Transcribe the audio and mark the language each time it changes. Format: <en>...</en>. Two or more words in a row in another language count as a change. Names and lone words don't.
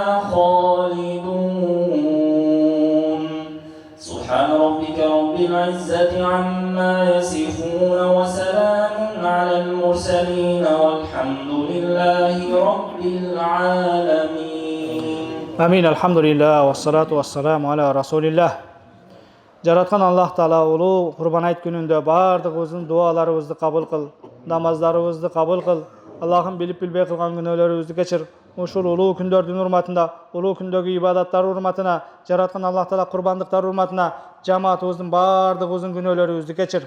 <ar>خالدون سبحان ربك رب العزة عما يصفون وسلام على المرسلين والحمد لله رب العالمين آمين، الحمد لله، والصلاة والسلام على رسول الله.</ar> <ky>Жараткан Аллах Таала улуу Курбан айт күнүндө бардыгыбыздын дуаларыбызды кабыл кыл, намаздарыбызды кабыл кыл. Аллахым билип билбей кылган күнөөлөрүбүздү кечир. Ушул улуу күндөрдүн урматында, улуу күндөгү ибадаттар урматына, жараткан Аллах Таала курбандыктар урматына жамаатыбыздын бардыгыбыздын күнөөлөрүбүздү кечир.</ky>